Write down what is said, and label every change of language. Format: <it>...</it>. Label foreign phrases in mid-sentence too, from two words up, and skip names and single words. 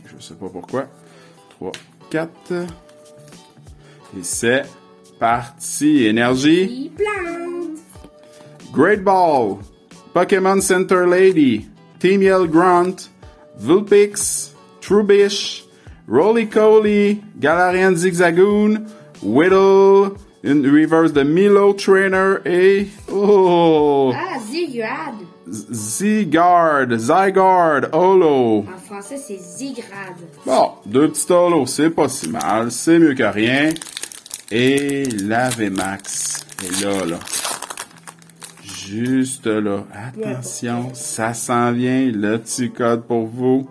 <fr>Je sais pas pourquoi. 3, 4. Et c'est parti. Énergie. Il plante. Great Ball. Pokémon Center Lady. Team Yell Grunt. Vulpix. Trubbish. Roly-Coly, Galarian Zigzagoon, Whittle, une reverse de Milo Trainer et... Oh! Ah, Zygrad. Zygarde, Holo. En français, c'est Zygrad. Bon, 2 petits Holo, c'est pas si mal, c'est mieux que rien. Et la VMAX est là. Juste là. Attention, ça s'en vient, le petit code pour vous.</fr>